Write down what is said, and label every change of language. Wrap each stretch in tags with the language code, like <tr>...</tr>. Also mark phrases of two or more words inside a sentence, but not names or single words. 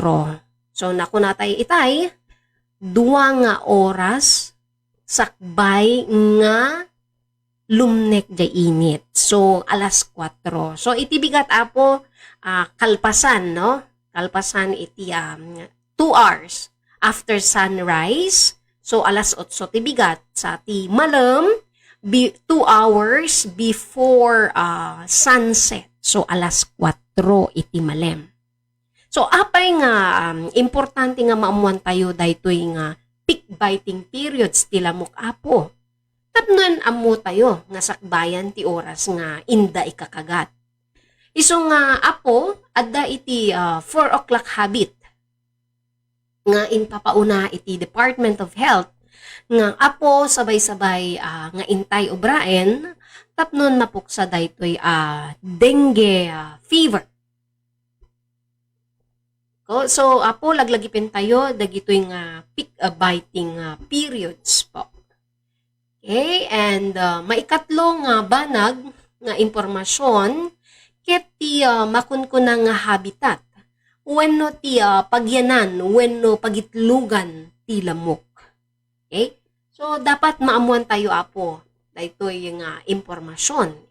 <ilo>So, naku natay itay, duwa nga oras sakbay nga lumnek jay init. So, alas 4. So, itibigat apo kalpasan, no? Kalpasan iti</ilo> <en>2 hours after sunrise.</en> <ilo>So, alas 8 tibigat sa ti malam,</ilo> <en>2 hours before sunset.</en> <ilo>So, alas 4 iti malem. So, apay nga importante nga maamuan tayo daytoy nga</ilo> <en>peak biting periods</en> <ilo>ti lamok apo. Tapnon amo tayo nga sakbayan ti oras nga inda ikakagat. Iso nga apo, adda iti</ilo> <en>4 o'clock habit</en> <ilo>nga inpapauna iti Department of Health nga apo sabay-sabay nga intay obraen tapnon mapuksa daytoy</ilo> <en>dengue fever.</en> <ilo>So apo laglagipin tayo dagitoy nga</ilo> <en>peak biting periods</en> <ilo>po. Okay, and maikatlo nga banag nga impormasyon ket ti makunkuna nga habitat wenno ti pagyanan wenno pagitlugan ti lamok. Okay? So, dapat maamuan tayo apo. Daytoy yung impormasyon.</ilo>